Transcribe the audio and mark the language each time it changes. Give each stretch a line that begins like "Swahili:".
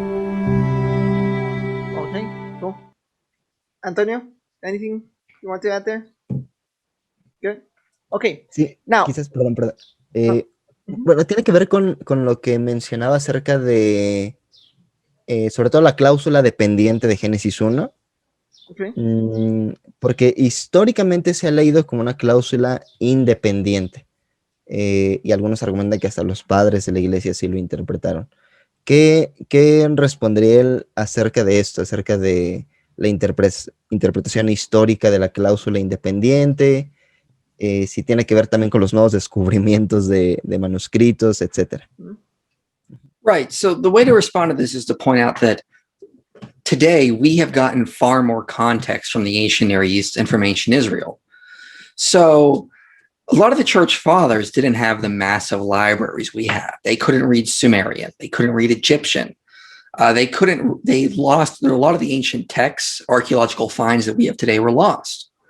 English: Okay, cool. Antonio, anything you want to add there? Good. Okay.
Spanish: Sí,
English: Now,
Spanish: quizás, perdón. Bueno, tiene que ver con lo que mencionaba acerca de, sobre todo la cláusula dependiente de Génesis 1,
English: okay.
Spanish: porque históricamente se ha leído como una cláusula independiente, y algunos argumentan que hasta los padres de la iglesia así lo interpretaron. ¿Qué respondería él acerca de esto, acerca de la interpretación histórica de la cláusula independiente? Si tiene que ver también con los nuevos descubrimientos de manuscritos, etc.
English: Right. So the way to respond to this is to point out that today we have gotten far more context from the ancient Near East and from ancient Israel. So a lot of the church fathers didn't have the massive libraries we have. They couldn't read Sumerian. They couldn't read Egyptian. They lost, a lot of the ancient texts, archaeological finds that we have today were lost.